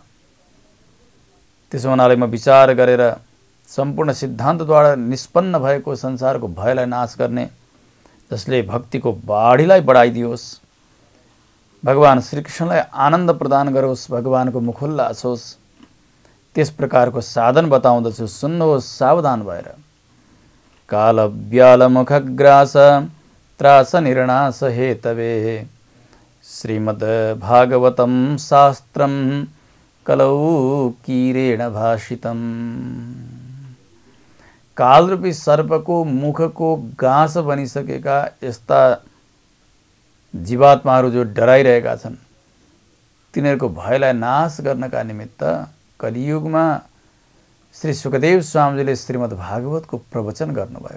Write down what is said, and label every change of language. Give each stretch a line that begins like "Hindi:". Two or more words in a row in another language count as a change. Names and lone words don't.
Nepali: त्यसो हुनाले म विचार गरेर सम्पूर्ण सिद्धान्तद्वारा निष्पन्न भएको संसारको भयलाई नाश गर्ने, जसले भक्तिको बाढीलाई बढाइदियोस्, भगवान श्रीकृष्णलाई आनन्द प्रदान गरोस्, भगवानको मुखोल्लास होस्, त्यस प्रकारको साधन बताउँदछु, सुन्नुहोस् सावधान भएर।
Sanskrit: काल व्याल मुखग्रास त्रास निर्णास हेतवे श्रीमद् भागवतं शास्त्रं कलौ कीरेण भाषितम्।
Nepali: कालरूपी सर्पको मुखको गाँस बनिसकेका यस्ता जीवात्माहरू जो डराइरहेका छन्, तिनीहरूको भयलाई नाश गर्नका निमित्त कलियुगमा श्री सुखदेव स्वामीजीले श्रीमद् भागवतको प्रवचन गर्नुभयो।